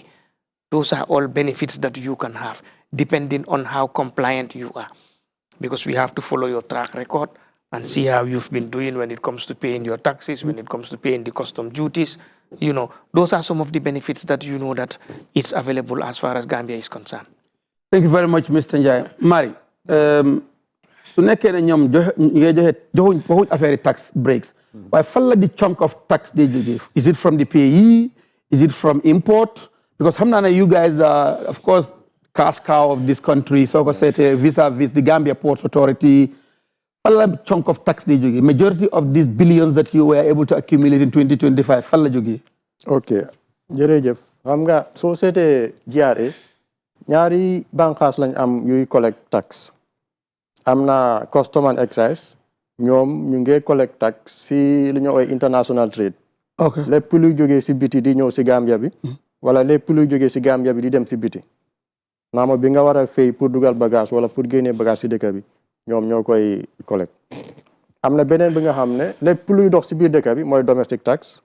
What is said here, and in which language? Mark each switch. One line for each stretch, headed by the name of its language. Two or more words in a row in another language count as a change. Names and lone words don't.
English: Those are all benefits that you can have depending on how compliant you are, because we have to follow your track record and see how you've been doing when it comes to paying your taxes, when it comes to paying the custom duties. You know, those are some of the benefits that you know that it's available as far as Gambia is concerned. Thank you very much, Mr.
Wolof: Njai. Mari, su nekkee ne ñoom joxuñ affaire
English: tax breaks,
Wolof: waaye fan la di
English: chunk of tax they
Wolof: jógee?
English: Is it from the payee? Is it from import? Because
Wolof: xam naa ne
English: you guys are, of course, cash cow of this country,
Wolof: soo ko seetee vis-à-vis
English: the Gambia Ports Authority.
Wolof: Fan la
English: chunk of tax they
Wolof: jógee?
English: Majority of these billions that you were able to accumulate in 2025,
Wolof: fan la jógee? Ok, jërëjëf. Xam nga soo seetee GRA, ñaari bànqaas lañ am yuy
English: collect tax.
Wolof: Am na
English: custom and excise,
Wolof: ñoom ñu ngi
English: collect tax
Wolof: si li ñu ooy
English: international trade.
Wolof: Ok. Lépp luy jógee si biti di ñëw si Gambia bi, wala lépp luy jógee si Gambia bi di dem si biti. Naama bi nga war a fay pour dugal bagage wala pour génnee bagage si dëkk bi, ñoom ñoo koy collect. Am na beneen bi nga xam ne lépp luy dox si biir dëkk bi mooy
English: domestic tax.